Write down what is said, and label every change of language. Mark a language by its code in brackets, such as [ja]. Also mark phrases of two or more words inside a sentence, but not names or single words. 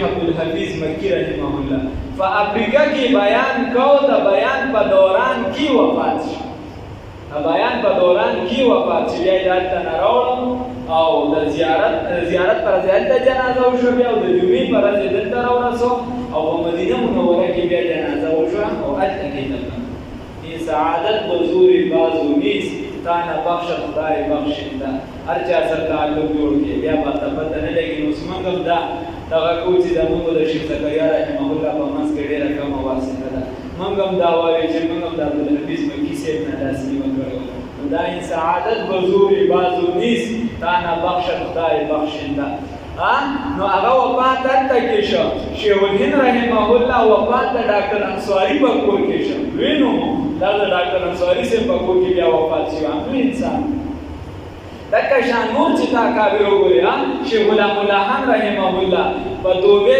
[ps] عبدالحفیظ مکی رحمه الله په افریقا کې بیان کو د بیان په دوران کې وفات شو بیان په دوران کې وفات شو بیا یې هلته نه راوړم او د زیارت پر ځای هلته جنازه وشوه بیا او د جمعې پر ورځ یې دلته راورسو او په مدینه منوره کې بیا جنازه وشوه او هلته کې دفن این [fa] سعادت بزور بازو نیست تا نه بخشه خدای بخشنده [ps] هر چا سره تعلق جوړ کړي بیا به ته پته نه لګي نو اوس موږ هم دغه کوو چې زموږ د شیخ زکریا رحمه الله په منځ کې ډېره کمه واسطه ده موږ هم دا وایو چې موږ هم د عبدالحفیظ مکي صاحب نه داسې نیمه کړې وه نو دا [fa] این سعادت بزور بازو نیست تا نه بخشه خدای بخشنده [ps] نو هغه وفات هلته کې شو شیخ الهند رحمه الله وفات د ډاکټر انصاري په کور کې شو لوی نوم دا د ډاکټر انصاري صاحب په کور کې بیا وفات شو لوی انسان دکه شان نور چې تا کابر وګورې شیخ غلام الله خان رحمه الله په توبې